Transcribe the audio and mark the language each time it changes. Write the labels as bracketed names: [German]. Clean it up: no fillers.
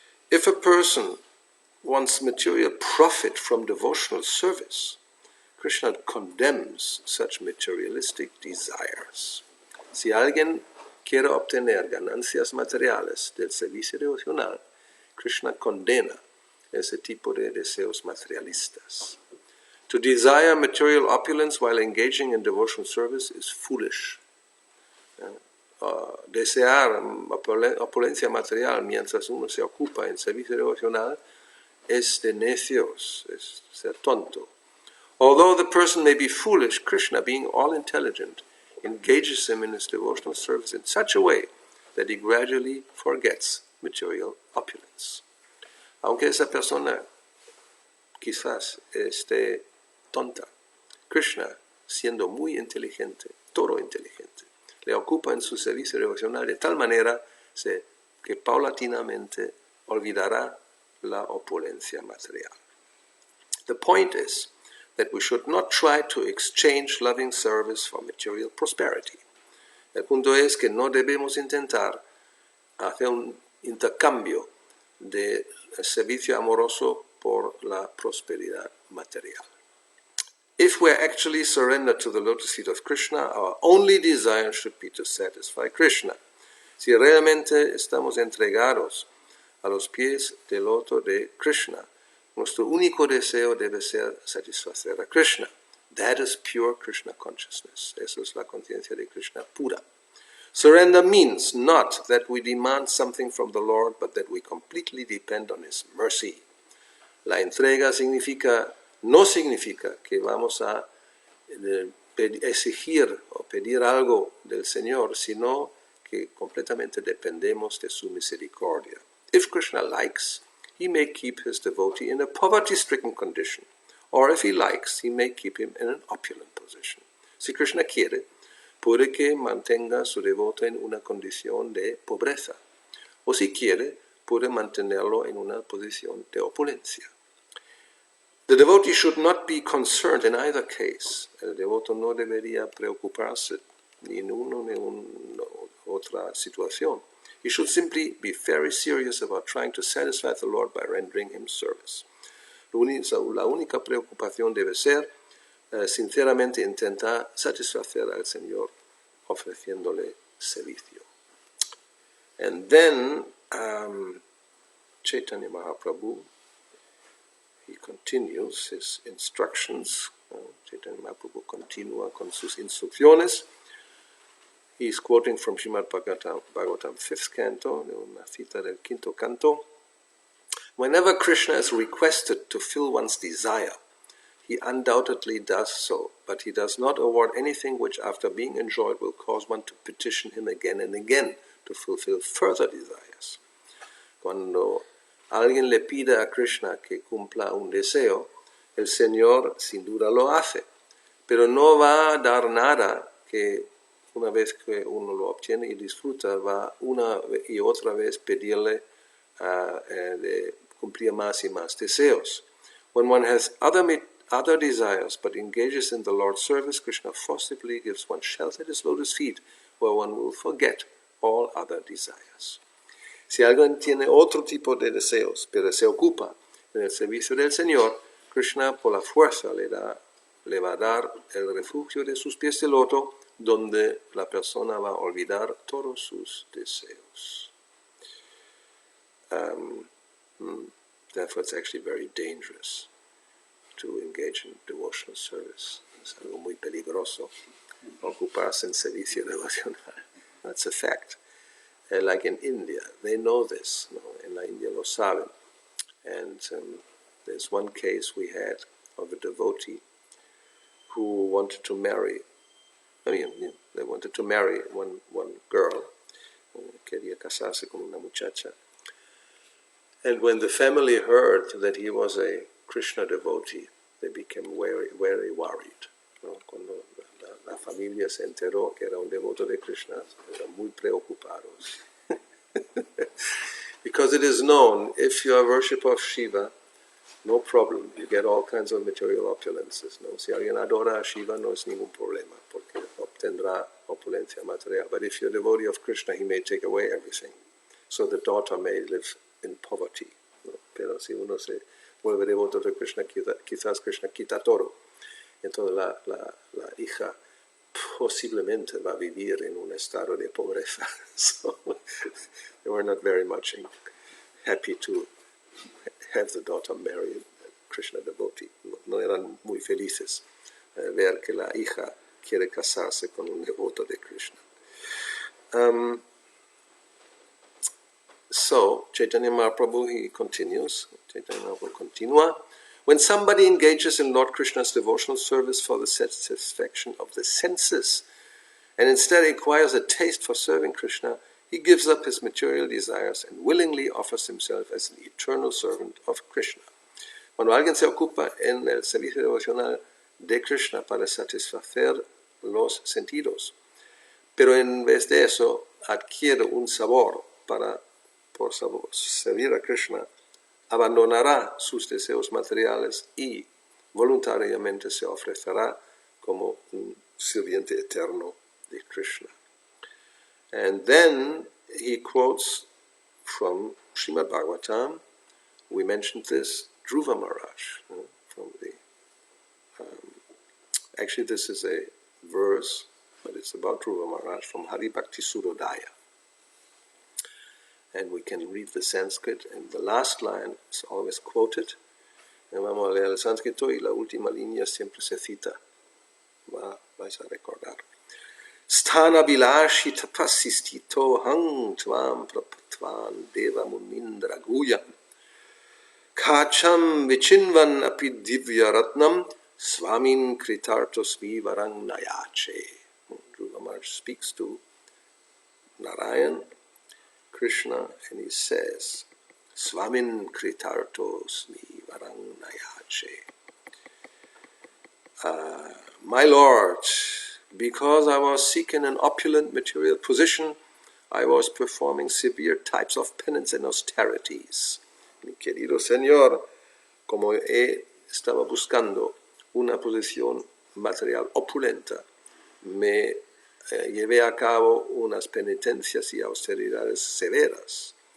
[English] If a person wants material profit from devotional service, Krishna condemns such materialistic desires. [Spanish] Si alguien quiere obtener ganancias materiales del servicio devocional, Krishna condena ese tipo de deseos materialistas. [English] To desire material opulence while engaging in devotional service is foolish. [Spanish] Desear opulencia material mientras uno se ocupa en servicio devocional es de necios, es ser tonto. [English] Although the person may be foolish, Krishna, being all-intelligent, engages him in his devotional service in such a way that he gradually forgets material opulence. [Spanish] Aunque esa persona quizás esté tonta, Krishna, siendo muy inteligente, todo inteligente, le ocupa en su servicio devocional de tal manera que paulatinamente olvidará la opulencia material. [English] The point is that we should not try to exchange loving service for material prosperity. [Spanish] El punto es que no debemos intentar hacer un intercambio de servicio amoroso por la prosperidad material. [English] If we are actually surrendered to the lotus feet of Krishna, our only desire should be to satisfy Krishna. [Spanish] Si realmente estamos entregados a los pies del loto de Krishna, nuestro único deseo debe ser satisfacer a Krishna. [English] That is pure Krishna consciousness. [Spanish] Eso es la conciencia de Krishna pura. [English] Surrender means not that we demand something from the Lord, but that we completely depend on His mercy. [Spanish] La entrega no significa que vamos a exigir o pedir algo del Señor, sino que completamente dependemos de su misericordia. [English] If Krishna likes, he may keep his devotee in a poverty-stricken condition, or if he likes, he may keep him in an opulent position. [Spanish] Si Krishna quiere, puede que mantenga su devoto en una condición de pobreza, o si quiere, puede mantenerlo en una posición de opulencia. [English] The devotee should not be concerned in either case. [Spanish] El devoto no debería preocuparse ni en una ni en otra situación. [English] He should simply be very serious about trying to satisfy the Lord by rendering Him service. [Spanish] La única preocupación debe ser sinceramente intentar satisfacer al Señor ofreciéndole servicio. [English] And then Chaitanya Mahaprabhu, he continues his instructions. [Spanish] Chaitanya Mahaprabhu continúa con sus instrucciones. [English] He's quoting from Srimad Bhagavatam 5th canto, [Spanish] de una cita del quinto canto. [English] Whenever Krishna is requested to fill one's desire, he undoubtedly does so, but he does not award anything which, after being enjoyed, will cause one to petition him again and again to fulfill further desires. [Spanish] Cuando alguien le pide a Krishna que cumpla un deseo, el Señor sin duda lo hace, pero no va a dar nada que una vez que uno lo obtiene y disfruta, va una y otra vez pedirle de cumplir más y más deseos. [English] When one has other desires but engages in the Lord's service, Krishna forcibly gives one shelter at His lotus feet where one will forget all other desires. [Spanish] Si alguien tiene otro tipo de deseos, pero se ocupa en el servicio del Señor, Krishna por la fuerza le va a dar el refugio de sus pies de loto, donde la persona va a olvidar todos sus deseos. [English] Therefore, it's actually very dangerous to engage in devotional service. [Spanish] Es algo muy peligroso ocuparse en servicio devocional. [English] That's a fact. Like in India, they know this. [Spanish] En la India lo saben. [English] And there's one case we had of a devotee who wanted to marry. They wanted to marry one girl. [Spanish] Quería casarse con una muchacha. [English] And when the family heard that he was a Krishna devotee, they became very, very worried. [Spanish] Cuando la familia se enteró que era un devoto de Krishna, eran muy preocupados. [English] Because it is known, if you are a worshipper of Shiva, no problem, you get all kinds of material opulences. [Spanish] ¿No? Si alguien adora a Shiva, no es ningún problema, porque obtendrá opulencia material. [English] But if you're a devotee of Krishna, he may take away everything. So the daughter may live in poverty. [Spanish] ¿No? Pero si uno se vuelve devoto de Krishna, quizás Krishna quita todo. Entonces la hija posiblemente va a vivir en un estado de pobreza. [English] So they were not very much happy to have the daughter marry a Krishna devotee. [Spanish] No eran muy felices ver que la hija quiere casarse con un devoto de Krishna. [English] So, Chaitanya Mahaprabhu, he continues. [Spanish] Chaitanya Mahaprabhu continua. [English] When somebody engages in Lord Krishna's devotional service for the satisfaction of the senses, and instead acquires a taste for serving Krishna, he gives up his material desires and willingly offers himself as an eternal servant of Krishna. [Spanish] Cuando alguien se ocupa en el servicio devocional de Krishna para satisfacer los sentidos, pero en vez de eso adquiere un sabor por servir a Krishna, abandonará sus deseos materiales y voluntariamente se ofrecerá como un sirviente eterno de Krishna. [English] And then he quotes from Srimad Bhagavatam. We mentioned this, Dhruva Maharaj. From the actually, this is a verse, but it's about Dhruva Maharaj from Hari Bhakti Surodaya. And we can read the Sanskrit, and the last line is always quoted. [Spanish] Y vamos a leer el sánscrito y la última línea siempre se cita. Vais a recordar. [Sanskrit] Sthana bilashi tapasistito hang tvam prapatvan deva munindra guyam kacham vichinvan api divya ratnam swamin kritartos vivarang nayache. [English] Dhruva Maharaj speaks to Narayan, Krishna, and he says, [Sanskrit] Swamin kritartos vivarang nayache. [English] My Lord, because I was seeking an opulent material position, I was performing severe types of penance and austerities. [Spanish] Mi querido Señor, como estaba buscando una posición material opulenta, me llevé a cabo unas penitencias y austeridades severas.